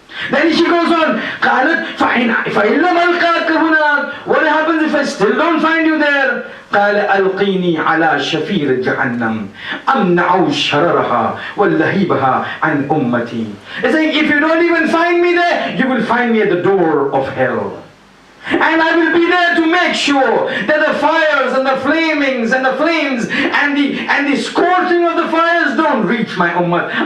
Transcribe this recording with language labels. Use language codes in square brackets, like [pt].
[en] Then she goes on, [ar] قالت فَإِنْ لَمْ أَلْقَاكَ هُنَاكَ. [en] What happens if I still don't find you there? [ar] قال ألقيني على شفير جهنم أمنع شررها واللهيبها عن أمتي. [en] It's like, if you don't even find me there, you will find me at the door of hell. And I will be there to make sure that the fires and the flamings and the flames and the scorching of the fires don't reach my ummah.